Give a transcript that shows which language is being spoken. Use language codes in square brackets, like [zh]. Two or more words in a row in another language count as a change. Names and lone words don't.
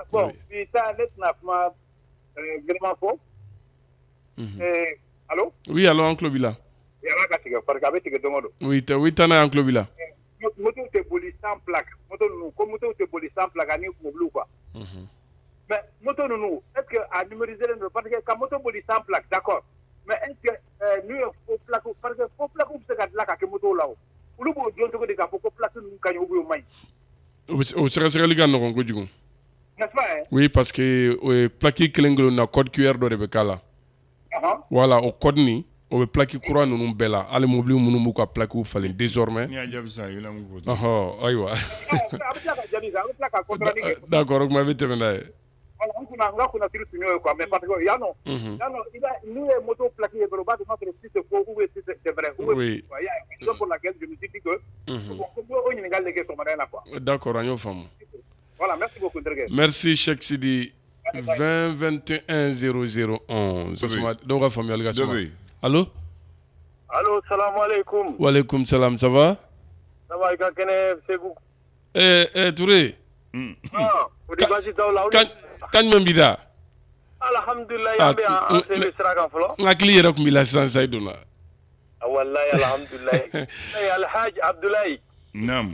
[bm] Bon bi ta ne tɛna kuma gɛlɛman fɔ. [fr] Allo. Oui allo [bm] an tulo b'i la. Ala ka tigɛ parce que a bɛ tigɛ don o don. Oui tana y'an tulo b'i la. Moto tɛ boli [fr] sans plaque [bm] moto ninnu ko moto tɛ boli [fr] sans plaque [bm] ani mobile quoi. Mais moto ninnu [fr] est-ce que [bm] a numérisé len don parce que ka moto boli [fr] sans plaque d'accord mais est-ce que [bm] n'u ye [fr] faux plaque [bm] parce que [fr] faux plaque [bm] bɛ se ka dilan ka kɛ moto la o olu b'o dɔn cogo di k'a fɔ ko plaque ninnu ka ɲi [fr] ou bien [bm] o man ɲi. O sɛgɛsɛgɛli ka nɔgɔn kojugu. [fr] N'est-ce pas? [bm] Oui parce que plaque kelen kelen na [fr] code QR [bm] dɔ de bɛ k'a la. Voilà o code nin o bɛ plaque kura ninnu bɛɛ la hali mobile minnu b'u ka plaque falen désormais. N'i y'a jaabi sa i la mun fɔ. Ayiwa. A bɛ tila ka jaabi sa a bɛ tila ka contrôler kɛ. D'accord o kuma i bɛ tɛmɛ n'a ye. Voilà n ka kunnasiri tun y'o ye quoi [fr] mais parce que [bm] yan nɔ n'u ye moto plaque ye dɔrɔn u b'a dɔn n'a sɔrɔ [fr] si c'est faux ou bien si c'est vrai. Oui. C'est pour laquelle je me suis dit que [bm] o ɲininkali de kɛ sɔgɔmada in na [fr] quoi. [bm] D'accord an y'o faamu. [fr] Voilà merci beaucoup Terikɛ. Merci Cheikh Sidi. 20 21 0011. [bm] dɔw ka faamuyali ka suma. [fr] Allo. [ar] Allo salamu alaikum. Wa alaikum salam [fr] ça va? Ça va [bm] i ka kɛnɛ Segu. Touré. O di baasi t'aw la. Kan jumɛn b'i da? Alhamdulillah yan bɛ an sen bɛ sira kan fɔlɔ. N hakili yɛrɛ tun b'i la sisan sa i donna. [ar] Walayi alhamdulillah. Alhaji Abdulayi. [bm] Naam.